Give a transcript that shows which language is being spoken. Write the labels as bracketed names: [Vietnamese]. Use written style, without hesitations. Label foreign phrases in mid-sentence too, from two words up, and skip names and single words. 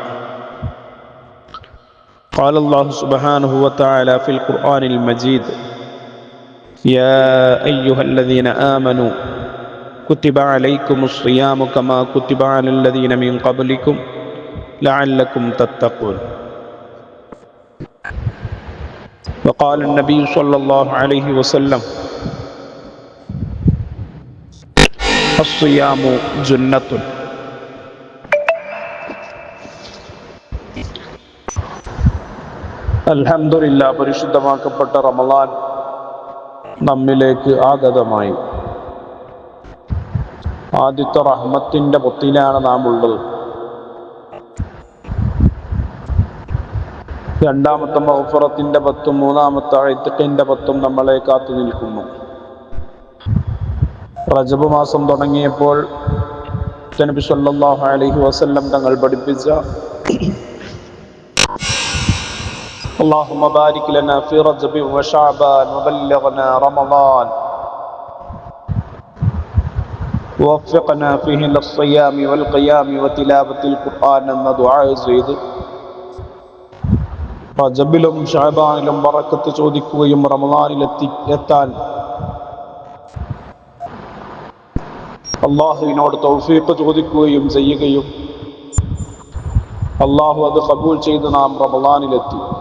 [Arabic] قال الله سبحانه وتعالى في القرآن المجيد: يا أيها الذين آمنوا كتب عليكم الصيام كما كتب على الذين من قبلكم لعلكم تتقون. وقال النبي صلى الله عليه وسلم: الصيام جنة. [Malayalam] അൽഹംദുലില്ലാ, പരിശുദ്ധമാക്കപ്പെട്ട റമളാൻ നമ്മിലേക്ക് ആഗതമായി. ആദ്യത്തെ റഹ്മത്തിന്റെ പൊത്തിലാണ് നാം ഉള്ളത്. രണ്ടാമത്തെ മഗ്ഫിറത്തിന്റെ പത്തും മൂന്നാമത്തെ ഇത്ഖിന്റെ പത്തും നമ്മളെ കാത്തു നിൽക്കുന്നു. റജബ് മാസം തുടങ്ങിയപ്പോൾ നബി [Arabic] صلى الله عليه وسلم [Malayalam] തങ്ങൾ പഠിപ്പിച്ച [Arabic] اللهم بارك لنا في رجب وشعبان وبلغنا رمضان ووفقنا فيه للصيام والقيام وتلاوة القرآن [Malayalam] എന്ന ദുആ ചെയ്ത് റജബിലും ഷഅബാനിലും ബറക്കത്ത് ചോദിക്കുകയും റമളാനിൽ എത്താൻ അല്ലാഹുവിനോട് തൗഫീഖ് ചോദിക്കുകയും ചെയ്യുകയും അല്ലാഹു അത് ഖബൂൽ ചെയ്ത് നാം റമളാനിലെത്തി.